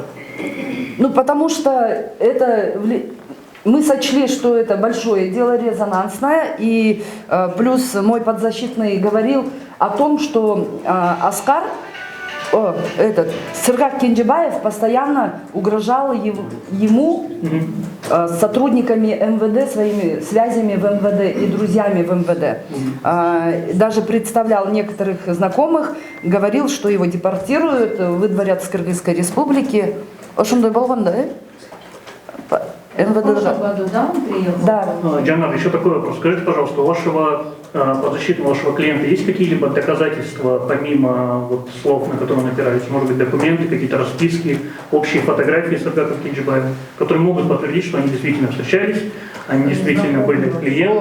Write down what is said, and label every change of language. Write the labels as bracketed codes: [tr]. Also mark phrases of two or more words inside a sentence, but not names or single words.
[ru] Потому что мы сочли, что это большое дело, резонансное, и плюс мой подзащитный говорил о том, что Оскар, Сыргак Кенжебаев постоянно угрожал ему с сотрудниками МВД, своими связями в МВД и друзьями в МВД. Даже представлял некоторых знакомых, говорил, что его депортируют, выдворят с Кыргызской республики. [ky] Ошондой болгон да? [ru] В прошлом году, да, он приехал? Да. Джанар, еще такой вопрос. Скажите, пожалуйста, у вашего подзащитного, вашего клиента есть какие-либо доказательства, помимо слов, на которые он опирается? Может быть, документы, какие-то расписки, общие фотографии с Сыргаком Кенжебаевым, которые могут подтвердить, что они действительно встречались, они действительно были клиентами?